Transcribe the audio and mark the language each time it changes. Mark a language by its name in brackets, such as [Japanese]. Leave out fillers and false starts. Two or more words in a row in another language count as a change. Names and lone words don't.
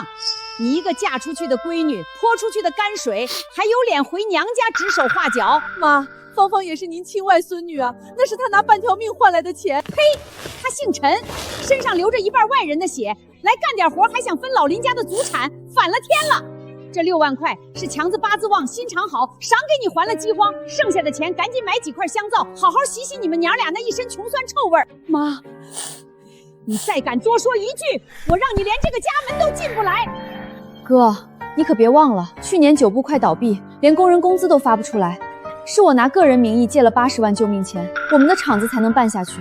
[Chinese] 你一個嫁出去的閨女，潑出去的泔水，還有臉回娘家指手畫腳？媽，芳芳也是您親外孫女啊，那是她拿半條命換來的錢。呸！她姓陳，身上流着一半外人的血，來幹點活還想分老林家的祖產，反了天了！這6 萬塊是強子八字旺，心腸好，賞給你還了饑荒，剩下的錢趕緊買幾塊香皂，好好洗洗你們娘倆那一身窮酸臭味兒。媽，你再敢多說一句，我讓你連這個家門都進不來！哥，你可別忘了，去年酒部快倒閉，連工人工資都發不出來，是我拿個人名義借了80萬救命錢，我們的廠子才能辦下去。